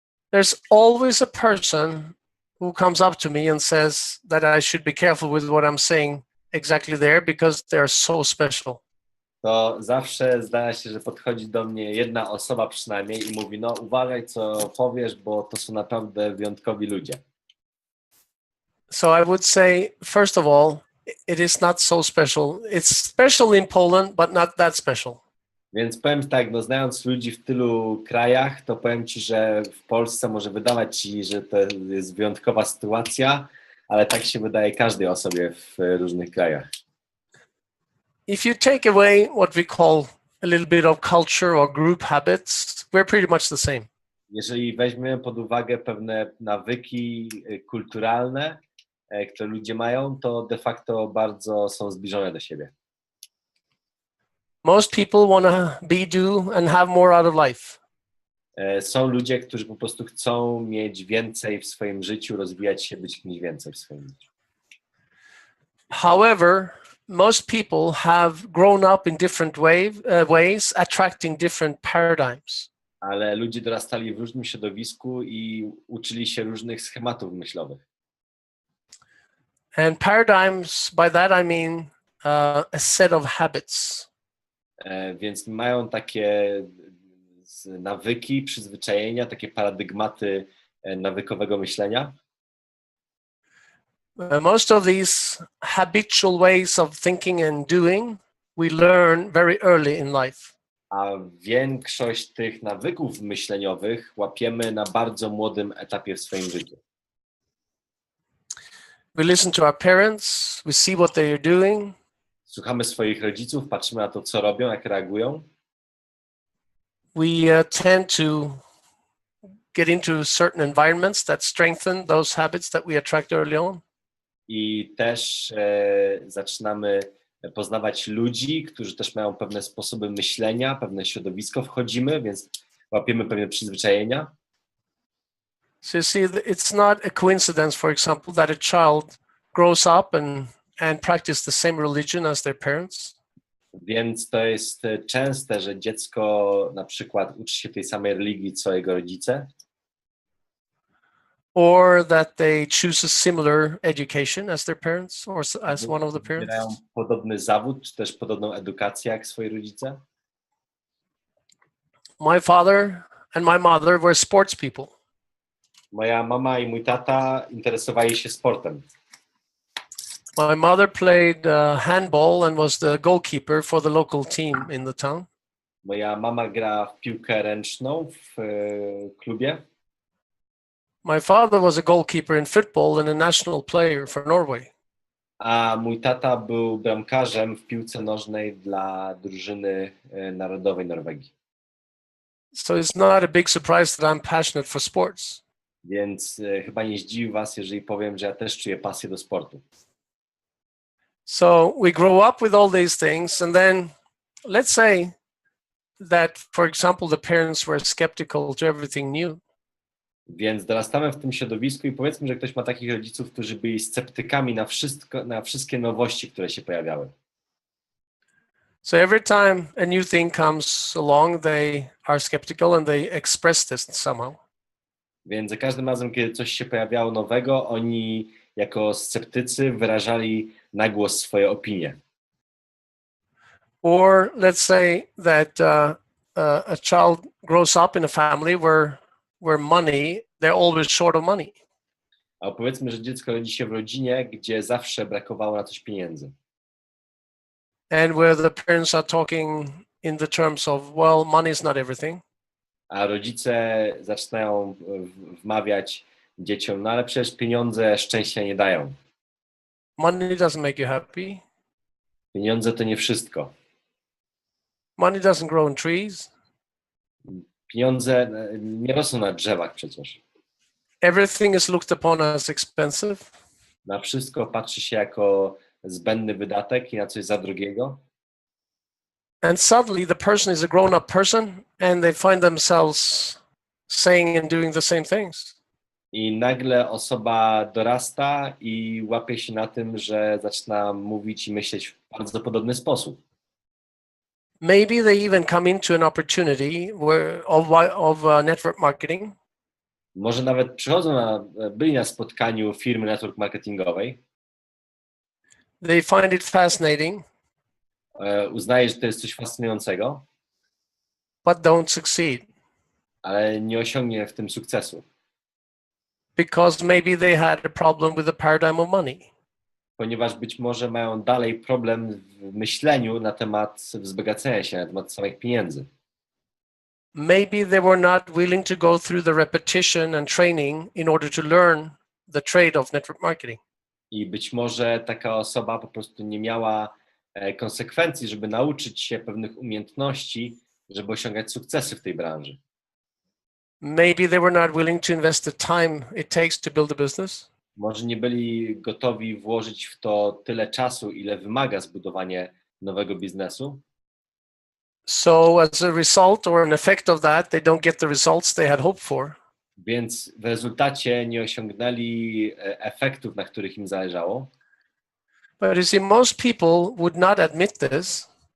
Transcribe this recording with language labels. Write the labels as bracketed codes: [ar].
[en] there's always a person who comes up to me and says that I should be careful with what I'm saying exactly there because they're so special. [pl] To zawsze zdarza się, że podchodzi do mnie jedna osoba przynajmniej i mówi, no uważaj co powiesz, bo to są naprawdę wyjątkowi ludzie. [en] So I would say, first of all, it is not so special. It's special in Poland, but not that special. [pl] Więc powiem tak, no znając ludzi w tylu krajach, to powiem ci, że w Polsce może wydawać ci, że to jest wyjątkowa sytuacja, ale tak się wydaje każdej osobie w różnych krajach. [en] If you take away what we call a little bit of culture or group habits, we're pretty much the same. [pl] Jeżeli weźmiemy pod uwagę pewne nawyki kulturalne, które ludzie mają, to de facto bardzo są zbliżone do siebie. [en] Most people want to be, do, and have more out of life. [pl] Są ludzie, którzy po prostu chcą mieć więcej w swoim życiu, rozwijać się, być kimś więcej w swoim życiu. [en] However, most people have grown up in different ways, attracting different paradigms. [pl] Ale ludzie dorastali w różnym środowisku i uczyli się różnych schematów myślowych. [en] And paradigms, by that I mean a set of habits. [pl] Więc mają takie nawyki, przyzwyczajenia, takie paradygmaty nawykowego myślenia. [en] Most of these habitual ways of thinking and doing we learn very early in life. [pl] A większość tych nawyków myśleniowych łapiemy na bardzo młodym etapie w swoim życiu. [en] We listen to our parents, we see what they are doing. [pl] Słuchamy swoich rodziców, patrzymy na to, co robią, jak reagują. [en] We tend to get into certain environments that strengthen those habits that we attract early on. [pl] I też zaczynamy poznawać ludzi, którzy też mają pewne sposoby myślenia, pewne środowisko wchodzimy, więc łapiemy pewne przyzwyczajenia. [en] So you see, it's not a coincidence, for example, that a child grows up and practice the same religion as their parents. [pl] Więc to jest częste, że dziecko na przykład uczy się tej samej religii co jego rodzice. [en] Or that they choose a similar education as their parents or as one of the parents. [pl] Mają podobny zawód, czy też podobną edukację jak swoi rodzice. [en] My father and my mother were sports people. [pl] Moja mama i mój tata interesowali się sportem. [en] My mother played handball and was the goalkeeper for the local team in the town. [pl] Moja mama gra w piłkę ręczną w klubie. [en] My father was a goalkeeper in football and a national player for Norway. [pl] A mój tata był bramkarzem w piłce nożnej dla drużyny narodowej Norwegii. [en] So it's not a big surprise that I'm passionate for sports. [pl] Więc chyba nie zdziwi was, jeżeli powiem, że ja też czuję pasję do sportu. [en] So we grow up with all these things, and then let's say that, for example, the parents were skeptical to everything new. [pl] Więc dorastamy w tym środowisku i powiedzmy, że ktoś ma takich rodziców, którzy byli sceptykami na wszystkie nowości, które się pojawiały. [en] So every time a new thing comes along, they are skeptical and they express this somehow. [pl] Więc za każdym razem, kiedy coś się pojawiało nowego, oni jako sceptycy wyrażali na głos swoje opinie. [en] Or let's say that a child grows up in a family where money, they're always short of money. [pl] A powiedzmy, że dziecko rodzi się w rodzinie, gdzie zawsze brakowało na coś pieniędzy. [en] And where the parents are talking in the terms of, well, money is not everything. [pl] A rodzice zaczynają wmawiać dzieciom, no ale przecież pieniądze szczęścia nie dają. [en] Money doesn't make you happy. [pl] Pieniądze to nie wszystko. [en] Money doesn't grow in trees. [pl] Pieniądze nie rosną na drzewach przecież. [en] Everything is looked upon as expensive. [pl] Na wszystko patrzy się jako zbędny wydatek i na coś za drogiego. [en] And suddenly the person is a grown-up person and they find themselves saying and doing the same things. [pl] I nagle osoba dorasta i łapie się na tym, że zaczyna mówić i myśleć w bardzo podobny sposób. [en] Maybe they even come into an opportunity of network marketing. [pl] Może nawet byli na spotkaniu firmy network marketingowej. [en] They find it fascinating, [pl] Uznaje, że to jest coś fascynującego, [en] but don't succeed [pl] ale nie osiągnie w tym sukcesu, [en] because maybe they had a problem with the paradigm of money. [pl] ponieważ być może mają dalej problem w myśleniu na temat wzbogacenia się, na temat samych pieniędzy. [en] Maybe they were not willing to go through the repetition and training in order to learn the trade of network marketing. [pl] I być może taka osoba po prostu nie miała konsekwencji, żeby nauczyć się pewnych umiejętności, żeby osiągać sukcesy w tej branży. [en] Maybe they were not willing to invest the time it takes to build a business. [pl] Może nie byli gotowi włożyć w to tyle czasu, ile wymaga zbudowanie nowego biznesu. [en] So as a result or an effect of that, they don't get the results they had hoped for. [pl] Więc w rezultacie nie osiągnęli efektów, na których im zależało. [en] But you see, most people would not admit this.